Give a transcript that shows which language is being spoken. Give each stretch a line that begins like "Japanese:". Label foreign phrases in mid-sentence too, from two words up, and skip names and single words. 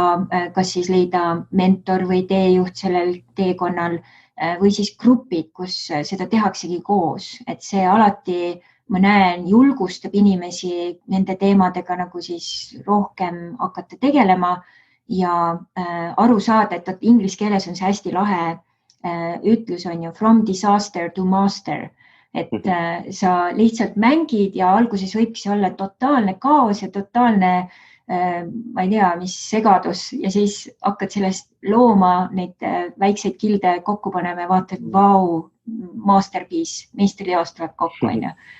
Estonian: kas siis leida mentor või teejuht sellel teekonnal või siis grupid, kus seda tehaksegi koos, et see alati, ma näen, julgustab inimesi nende teemadega nagu siis rohkem hakata tegelema ja aru saada, et inglise keeles on see hästi lahe ütlus on ju
English: from disaster to master,
Estonian: et sa lihtsalt mängid ja alguses võibki see olla totaalne kaos ja totaalne, ma ei tea, mis segadus ja siis hakkad sellest looma neid väikseid kilde kokku panema ja vaatad, vau, masterpiece, meistriteos tuleb kokku, on ju.